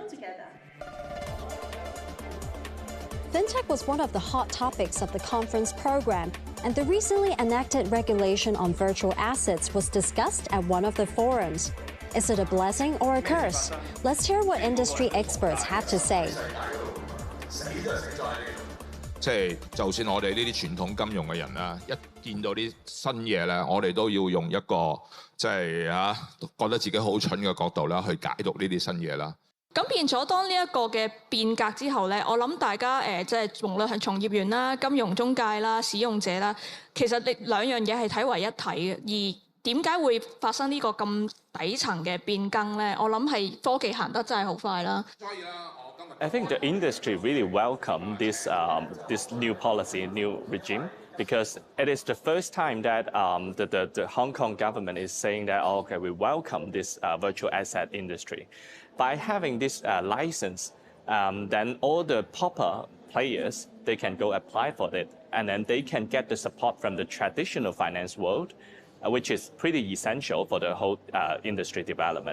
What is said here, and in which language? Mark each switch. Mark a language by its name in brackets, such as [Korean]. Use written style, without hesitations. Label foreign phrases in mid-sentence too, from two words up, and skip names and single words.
[English] Fintech was one of the hot topics of the conference program, and the recently enacted regulation on virtual assets was discussed at one of the forums. Is it a blessing or a curse? Let's hear what industry experts had to say. [Cantonese] 即係就算我哋呢啲傳統金融嘅人啦，一見到啲新嘢咧，我哋都要用一個即係覺得自己好蠢嘅角度啦，去解讀呢啲新嘢啦。咁變咗當呢一個嘅變革之後咧，我諗大家即係無論係從業員啦、金融中介啦、使用者啦，其實你兩樣嘢係睇為一體嘅。而點解會發生呢個咁底層嘅變更咧？我諗係科技行得真係好快啦。 [English] I think the industry really welcomed this new policy, new regime, because it is the first time that the Hong Kong government is saying that, oh, okay, we welcome this virtual asset industry. By having this license, then all the proper players, they can go apply for it, and then they can get the support from the traditional finance world, which is pretty essential for the whole industry development.